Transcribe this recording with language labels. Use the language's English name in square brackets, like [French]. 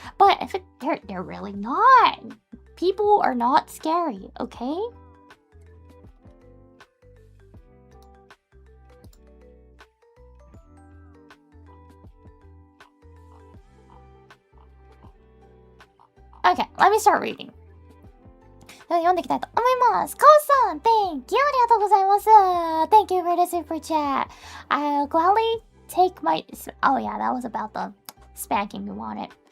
[English] But if they're really not. People are not scary, okay? Okay, let me start reading. [Japanese] では読んでいきたいと思います。カオさん、 [English] Thank you! [Japanese] ありがとうございます。 [English] Thank you for the super chat. I'll gladly take my... Oh yeah, that was about the spanking you wanted.